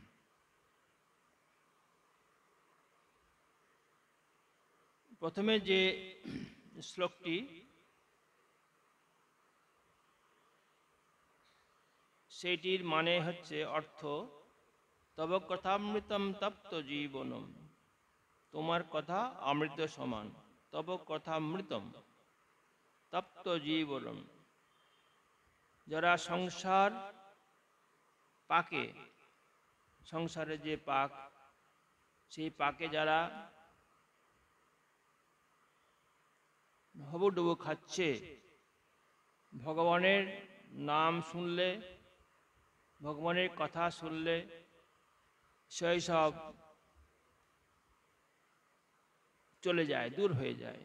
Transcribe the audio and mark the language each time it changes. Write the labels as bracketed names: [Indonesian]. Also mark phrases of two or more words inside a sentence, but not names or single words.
[Bangla] প্রথমে যে শ্লোকটি সেটির মানে হচ্ছে অর্থ [Sanskrit] तब कथामृतम तप्त जीवनम [Hindi] तुम्हार कथा अमृत समान [Sanskrit] तब कथामृतम तप्त जीवनम [Bangla] যারা সংসার পাকে সংসারে যে পাক সেই পাকে যারা হবুডুবু খাচ্ছে ভগবানের নাম শুনলে ভগবানের কথা শুনলে সেই সব চলে যায় দূর হয়ে যায়।